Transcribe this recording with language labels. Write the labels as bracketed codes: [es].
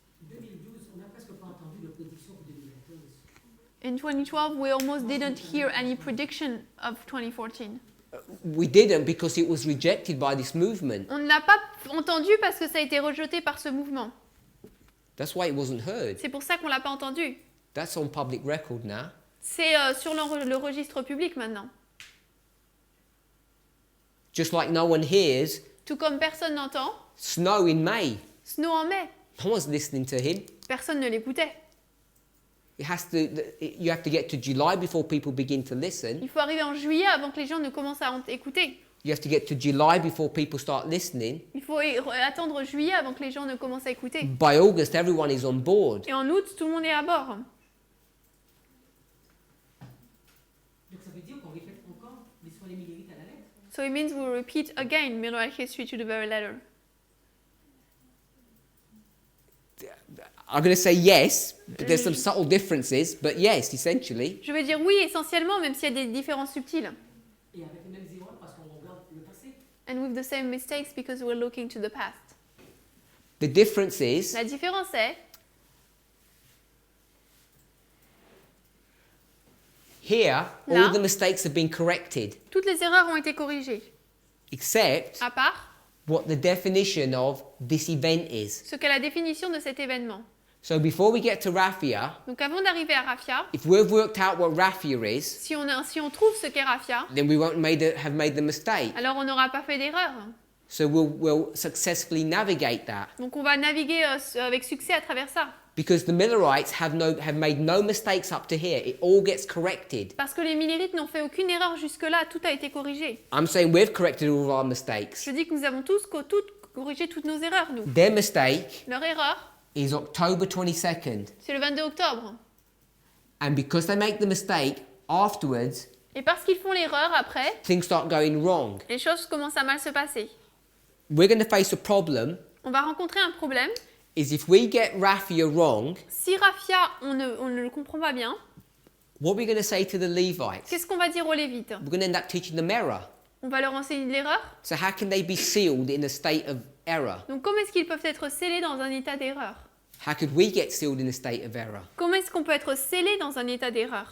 [fr] 2012, on n'a presque pas entendu de prédiction pour 2014. [en] In 2012, we almost didn't hear any prediction of 2014. We didn't because it was rejected by this movement. [fr] On ne l'a pas entendu parce que ça a été rejeté par ce mouvement. [en] That's why it wasn't heard. [fr] C'est pour ça qu'on ne l'a pas entendu. [en] That's on public record now. [fr] C'est sur le registre public maintenant. [en] Just like no one hears [fr] Tout comme personne n'entend, [en] snow in May. [fr] Snow en mai. [en] No one's listening to him. [fr] Personne ne l'écoutait. [en] You have to get to July before people begin to listen. [fr] Il faut arriver en juillet avant que les gens ne commencent à écouter. [en] You have to get to July before people start listening. [fr] Il faut attendre juillet avant que les gens ne commencent à écouter. [en] By August, everyone is on board. [fr] Et en août, tout le monde est à bord. Donc ça veut dire qu'on répète encore l'histoire des millérites à la lettre. [en] So it means we repeat again Millwright history to the very letter. I'm going to say yes, but there's some subtle differences, but yes, essentially. [fr] Je vais dire oui essentiellement, même s'il y a des différences subtiles. Et avec les mêmes erreurs parce qu'on regarde le passé. [en] And with the same mistakes because we're looking to the past. The difference is [fr] La différence est, [en] here, all [fr] Là. [en] the mistakes have been corrected, [fr] toutes les erreurs ont été corrigées, [en] except [fr] à part [en] what the definition of this event is. [fr] ce qu'est la définition de cet événement. [en] So before we get to Raphia, [fr] Donc avant d'arriver à Raphia, [en] if we've worked out what Raphia is, [fr] si on trouve ce qu'est Raphia, [en] then we won't have made the mistake. [fr] alors on n'aura pas fait d'erreur. [en] So we'll successfully navigate that. [fr] Donc on va naviguer avec succès à travers ça. [en] Because the Millerites have made no mistakes up to here. It all gets corrected. [fr] Parce que les millérites n'ont fait aucune erreur jusque-là, tout a été corrigé. [en] I'm saying we've corrected all of our mistakes. [fr] Je dis que nous avons tous corrigé toutes nos erreurs, nous. [en] Their mistake [fr] Leur erreur, [en] is October 22nd. [fr] c'est le 22 octobre. [en] And because they make the mistake, afterwards, [fr] Et parce qu'ils font l'erreur après, [en] things start going wrong. [fr] les choses commencent à mal se passer. [en] We're going to face a problem [fr] On va rencontrer un problème. [en] is if we get Raphia wrong, [fr] Si Raphia, on ne le comprend pas bien, [en] what are we going to say to the Levites? [fr] qu'est-ce qu'on va dire aux Lévites? [en] We're going to end up teaching them error. [fr] On va leur enseigner de l'erreur. [en] So how can they be sealed in a state of error? [fr] Donc comment est-ce qu'ils peuvent être scellés dans un état d'erreur? [en] How could we get sealed in a state of error? [fr] Comment est-ce qu'on peut être scellé dans un état d'erreur?